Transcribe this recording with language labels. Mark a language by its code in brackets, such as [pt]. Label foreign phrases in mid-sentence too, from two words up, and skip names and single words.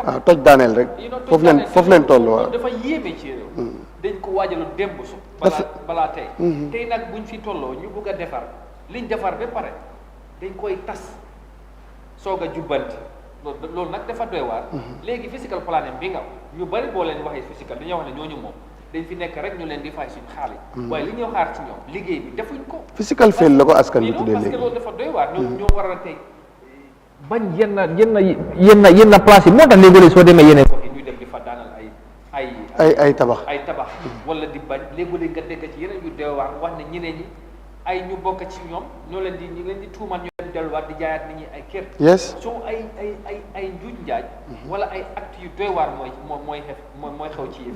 [wo] waaw toj daaneel rek foofu leen toll waaw dafa yéeme ci réew dañ ko waajalu démb su balaa tey tey nag buñ fi tolloo ñu bëgg a defar liñ defar ba pare dañ koy tas soog a jubbanti loolu nag dafa doy waar léegi [en] physical planning [wo] bi nga ñu bari boo leen waxee physical dañoo wax ne ñooñu moom dañ fi nekk rek ñu leen di fay suñu xaalis waaye li ñoo xaar ci ñoom liggéey bi defuñ ko [en] physical fail [wo] la ko askan bi tuddee [fr] parce que [wo] léegi loolu dafa doy waar ñoo war a tey bañ yenn place yi moo tax léegi soo demee yeneen gox yi ñuy dem di fa daanal ay tabax wala di bañ léegi nga dégg ci yeneen yu doy waar wax ne ñeneen ñi ay ñu bokk ci ñoom ñu leen di tuumal ñu leen delluwaat di jaayaat nit ñi ay kër soo ay njuuj njaaj wala ay acte yu doy waar mooy xew ci yëf